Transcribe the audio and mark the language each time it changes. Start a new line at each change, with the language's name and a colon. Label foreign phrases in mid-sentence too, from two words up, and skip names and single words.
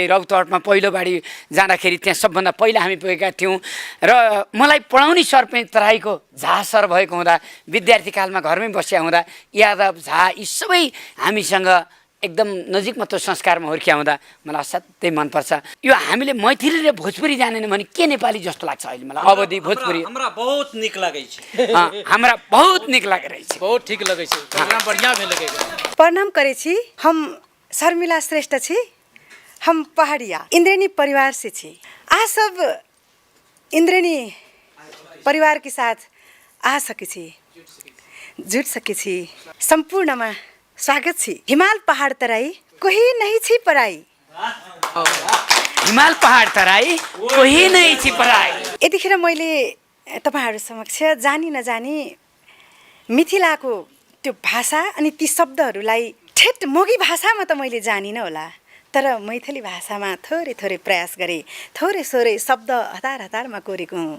Nepali: रौतहटमा पहिलो बाढी जाँदाखेरि त्यहाँ सबभन्दा पहिला हामी पुगेका थियौँ र मलाई पढाउने सर पनि तराईको झा सर भएको हुँदा विद्यार्थी कालमा घरमै बसिया हुँदा यादव झा यी सबै हामीसँग एकदम नजिकमा त्यो संस्कारमा हुर्किया हुँदा मलाई असाध्यै मनपर्छ। यो हामीले मैथिली र भोजपुरी जानेन भने के नेपाली जस्तो लाग्छ अहिले मलाई। अवधि भोजपुरी
Maithili: हमरा बहुत निक लागै छै। हमरा बहुत निक लागै छै, बहुत ठीक लगै छै, प्रोग्राम बढ़िया भेल लगेगा। प्रणाम करे छी, हम शर्मिला श्रेष्ठ छी, हम पहाड़िया इंद्रेणी परिवार से छी। आ सब इंद्रेणी परिवार के साथ आ सके छी, जुट सके छी। संपूर्णमा स्वागत छी। हिमाल पहाड़ तराई कोही नहीं छी पराई। हिमाल पहाड़ तराई कोही नहीं छी पराई।
Nepali: यतिखेर मैले तपाईहरु समक्ष जानी नजानी मिथिलाको त्यो भाषा अनि ती शब्दहरूलाई ठेट मोगी भाषामा त मैले जानिन होला, तर मैथिली भाषामा थोरै थोरै प्रयास गरे, थोरै थोरै शब्द हतार हतारमा कोरेको हुँ।